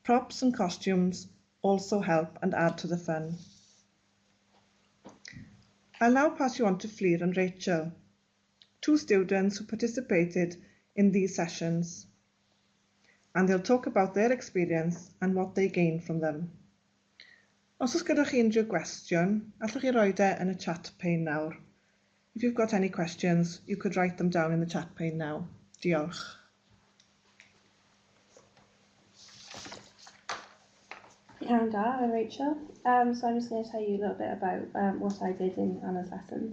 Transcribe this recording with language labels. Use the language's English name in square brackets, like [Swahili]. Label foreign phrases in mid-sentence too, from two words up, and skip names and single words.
[English] Props and costumes also help and add to the fun. I'll now pass you on to Fleur and Rachel, two students who participated in these sessions, and they'll talk about their experience and what they gained from them. [Welsh] Os oes gyda chi unrhyw gwestiwn, allwch chi roed e yn y chat pane nawr. [English] If you've got any questions, you could write them down in the chat pane now. [Welsh] Diolch. [English] And I'm Rachel. So I'm just going to tell you a little bit about what I did in Anna's lessons.